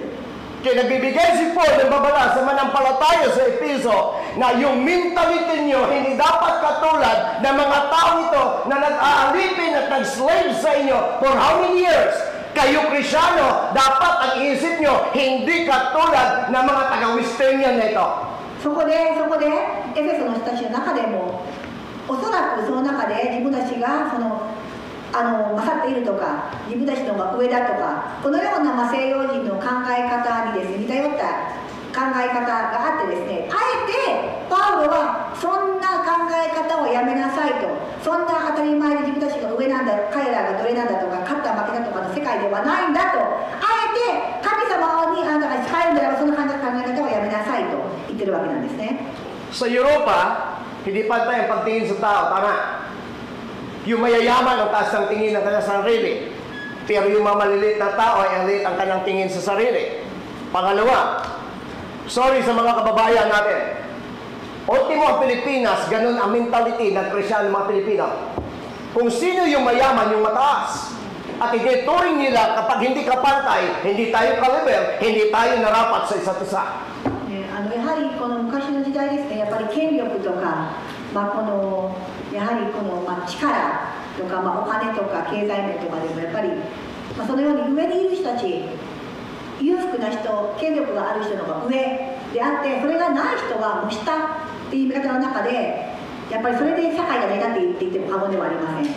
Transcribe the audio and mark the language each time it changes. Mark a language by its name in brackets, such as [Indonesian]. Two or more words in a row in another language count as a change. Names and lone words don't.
[Filipino] Kaya nagbibigay si Paul ng babala sa manampalataya sa Episo na yung mentality nyo hindi dapat katulad ng mga tao ito na nag-aalipin at nag-slave sa inyo [English] for how many years? [Filipino] Kayo Krisyano, dapat ang isip nyo hindi katulad ng mga taga-Westernian na ito. [Japanese] そこでエエフェソの人たちの中でもおそらくその中で自分たちが勝っているとか自分たちの方が上だとかこのような西洋人の考え方にですね似たよった考え方があってですね、あえてパウロはそんな考え方をやめなさいと、そんな当たり前で自分たちが上なんだ、彼らがどれなんだとか勝った負けだとかの世界ではないんだと、あえて神様にあなたが仕えるならばその考え方をやめなさいと言ってるわけなんですね。 [Filipino] Sa Europa, hindi pantay ang pagtingin sa tao, tama? Yung mayayaman ang taas ng tingin ng kanyang sarili. Pero yung mga maliliit na tao ay ang liit ang kanyang tingin sa sarili. Pangalawa, sorry sa mga kababayan natin. Ultimo ang Pilipinas, ganun ang mentality ng Kristiyan ng mga Pilipino. Kung sino yung mayaman, yung mataas. At itinuturing nila kapag hindi ka pantay, hindi tayo ka-level, hindi tayo narapat sa isa't isa. [Japanese] やはりこの昔の時代ですね、やっぱり権力とか、やはり力とか、お金とか経済面とかでもやっぱり、そのように上にいる人たち、裕福な人、権力がある人の方が上であって、それがない人はもう下っていう見方の中で、やっぱりそれで社会が成り立っていっても過言ではありません。